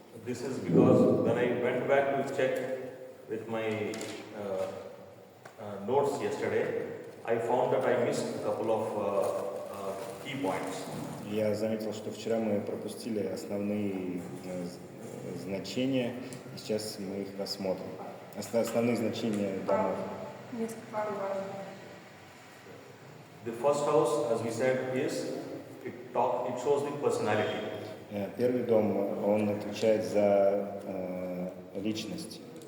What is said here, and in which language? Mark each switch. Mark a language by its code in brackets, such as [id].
[en] This is because when I went back to check with my notes yesterday, I found that I missed a couple of key points. [ru] Я заметил, что вчера мы пропустили основные значения, и сейчас мы их рассмотрим. Основные значения домов. Пару важных. [en] The first house, as we said, is it shows the personality. [ru] Первый дом, он отвечает за личность.